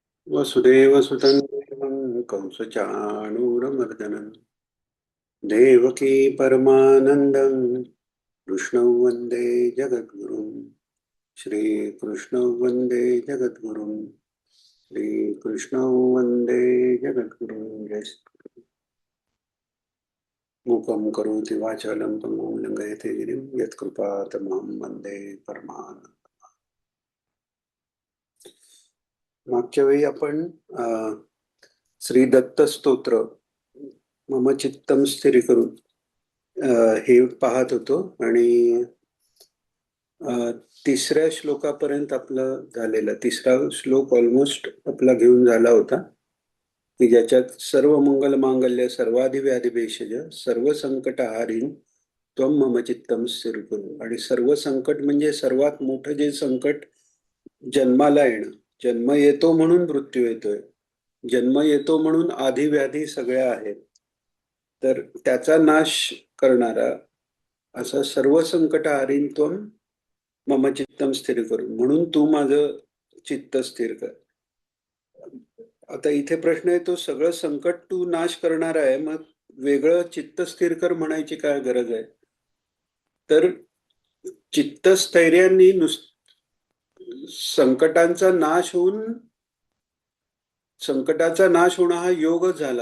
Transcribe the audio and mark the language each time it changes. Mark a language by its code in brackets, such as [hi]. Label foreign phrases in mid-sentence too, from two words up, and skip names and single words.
[sa] वसुदेवसुतं देवं कंसचाणूरमर्दनं देवकी परमानन्दं कृष्णौ वन्दे जगद्गुरुं श्रीकृष्णौ वन्दे जगद्गुरुं श्रीकृष्णौ वन्दे जगद्गुरुं जय मूकं करोति वाचालं पङ्गुं लङ्घयते गिरिं यत्कृपातमहं वन्दे परमानन्दं। [mr] मागच्या वेळी आपण श्री दत्त स्तोत्र [sa] मम चित्तम स्थिरीकरून [mr] हे पाहत होतो आणि तिसऱ्या श्लोकापर्यंत आपलं झालेलं तिसरा श्लोक ऑलमोस्ट आपला घेऊन झाला होता की ज्याच्यात [sa] सर्व मंगल मांगल्य सर्वाधि व्याधी भेषज सर्व संकट हारीन त्वम मम चित्तम स्थिरीकरू. [mr] आणि सर्व संकट म्हणजे सर्वात मोठं जे संकट जन्माला येणं. जन्म येतो म्हणून मृत्यू येतोय, जन्म येतो म्हणून आधी व्याधी सगळ्या आहेत, तर त्याचा नाश करणारा असा [sa] सर्व संकट हारीन त्वम मम चित्तम स्थिर करू, [mr] म्हणून तू माझं चित्त स्थिर कर. आता इथे प्रश्न येतो, सगळं संकट तू नाश करणार आहे, मग वेगळं चित्त स्थिर कर म्हणायची काय गरज आहे? तर चित्तस्थैर्याने संकटांचा नाश होऊन संकटाचा नाश होणं हा योगच झाला.